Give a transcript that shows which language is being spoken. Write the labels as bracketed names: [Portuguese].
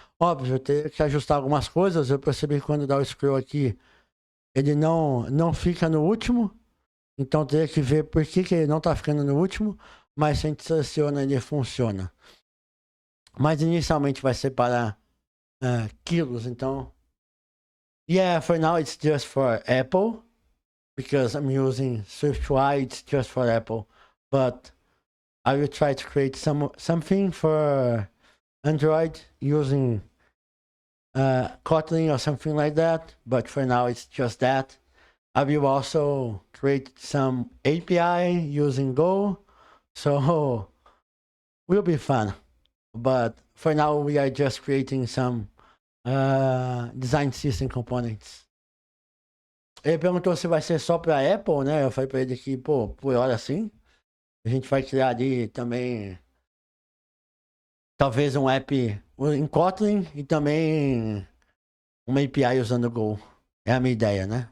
[Portuguese] Óbvio, eu tenho que ajustar algumas coisas. Eu percebi que quando dá o scroll aqui, ele não fica no último. Então teria que ver por que ele não está ficando no último. Mas se a gente seleciona, ele funciona. Mas inicialmente vai ser para quilos, então. [English] Yeah, for now it's just for Apple. Because I'm using SwiftUI, it's just for Apple. But I will try to create something for Android using Kotlin or something like that, but for now it's just that. I will also create some API using Go, so will be fun. But for now we are just creating some design system components. [Portuguese] Ele perguntou se vai ser só para Apple, né? Eu falei para ele que, pô, por hora sim. A gente vai criar ali também talvez um app em Kotlin e também uma API usando Go. É a minha ideia, né?